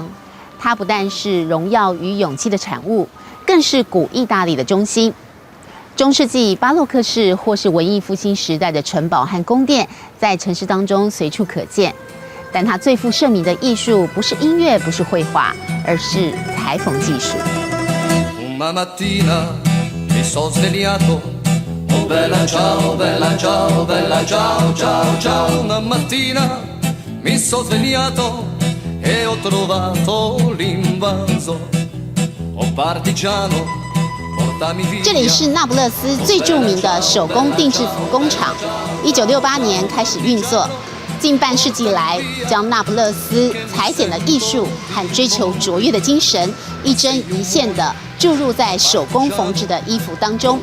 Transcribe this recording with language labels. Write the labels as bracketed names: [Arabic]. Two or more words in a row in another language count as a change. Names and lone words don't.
[Chinese] 它不但是荣耀与勇气的产物，更是古意大利的中心。中世纪巴洛克式或是文艺复兴时代的城堡和宫殿，在城市当中随处可见。但它最负盛名的艺术，不是音乐，不是绘画，而是裁缝技术。 [Italian] Una mattina mi sono svegliato, oh bella ciao, bella ciao, bella ciao, ciao, ciao. Una mattina mi sono svegliato e ho trovato l'invaso, oh partigiano. [Chinese] 这里是那不勒斯最著名的手工定制服工厂，1968年开始运作。近半世纪来，将那不勒斯裁剪的艺术和追求卓越的精神，一针一线地注入在手工缝制的衣服当中。